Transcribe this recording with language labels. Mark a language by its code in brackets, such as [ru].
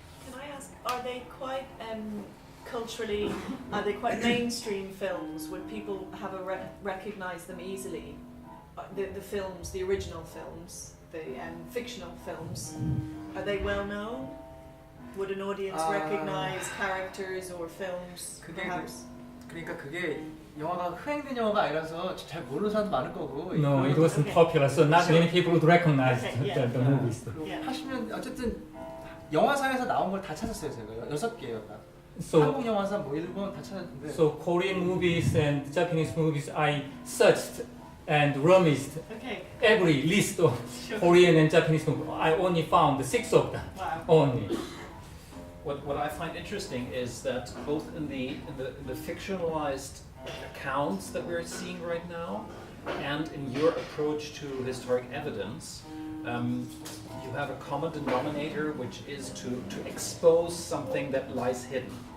[en] Can I ask, are they quite culturally, are they quite mainstream films? Would people have recognize them easily? The films, the original films, the fictional films, are they well known? Would an audience recognize characters or films, perhaps? [ko] 그러니까 그게 영화가 흥행된 영화가 아니라서 잘 모르는 사람도 많을 거고. [en] No, it wasn't popular, so not many people would recognize the movies. [ko] 하시면 어쨌든 영화사에서 나온 걸 다 찾았어요 제가 6개요 다. [en] So, [ko] 한국 영화사 뭐 일본 다 찾았는데. [en] so Korean movies and Japanese movies, I searched and rummaged every list of Korean and Japanese movies. I only found 6 of them. Wow. Only. What I find interesting is that both in the fictionalized accounts that we're seeing right now, and in your approach to historic evidence, you have a common denominator, which is to expose something that lies hidden.